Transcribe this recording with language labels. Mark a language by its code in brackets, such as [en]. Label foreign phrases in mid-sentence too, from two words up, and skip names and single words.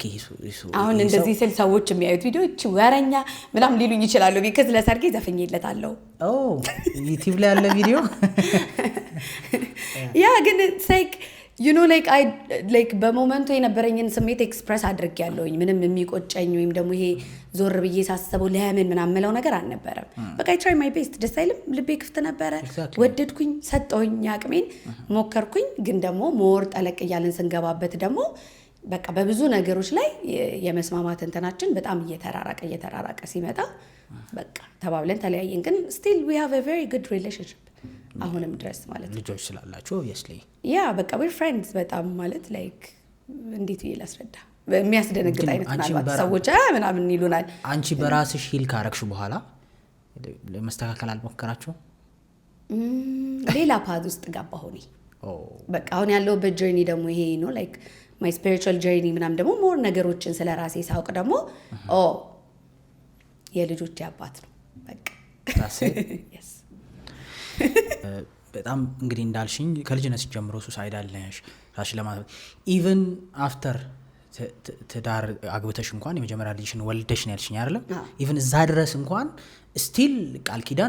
[am] አሁን እንደዚህ ስል ሰዎች የሚያዩት ቪዲዮዎች ወረኛ ምናምን ሊሉኝ ይችላሉ። ቢካዝ ለሰርጌ ዘፈኝለታለሁ ዩቲዩብ ላይ ያለ ቪዲዮ ያ ግን like በሞመንቱ የነበረኝን ስሜት ኤክስፕረስ አድርጌያለሁኝ። ምንም የሚቆጨኝ ወይም ደግሞ ይሄ ዞር ብዬ ሳስበው ለምን ምናምን የምለው ነገር አልነበረም። በቃ [en] I try my best [am] ደስ አይልም ልቤ ክፍት ነበረ። ወደድኩኝ ሰጠሁኝ አቅሜን ሞከርኩኝ። ግን ደግሞ ሞር ጠለቅ እያልን ስንገባበት ደግሞ በቃ በብዙ ነገሮች ላይ የመስማማት እንትናችን በጣም እየተራራቀ ሲመጣ በቃ ተባብለን ተለያየን። ግን [en] still we have a very good relationship [am] አሁንም ድረስ ማለት ነው። ልጆች ስላላችሁ obviously በቃ [en] we're friends [am] በጣም ማለት like እንዴት ብዬ ላስረዳ የሚያስደነግጥ አይነት ማለት ሰዎች ምናምን ይሉናል። አንቺ በራስሽ ሂል ካረክሽ በኋላ ለማስተካከል አልሞከራችሁ? ሌላ ፓዝ ውስጥ ገባሁኝ። በቃ አሁን ያለሁበት ጆርኒ ደግሞ ይሄ ነው [en] like my spiritual journey [am] ምናምን ደግሞ ሞር ነገሮችን ስለ ራሴ ሳውቅ ደግሞ የልጆች አባት ነው በቃ yes በጣም እንግዲህ እንዳልሽኝ ከልጅነት ጀምሮ ሱሳይዳል ነሽ ራስሽ ለማጥፋት [en] even after [am] ትዳር አግብተሽ እንኳን የመጀመሪያ ልጅሽን ወልደሽ ነው ያልሽኝ አይደለም ኢቭን እዛ ድረስ እንኳን ስቲል ቃል ኪዳን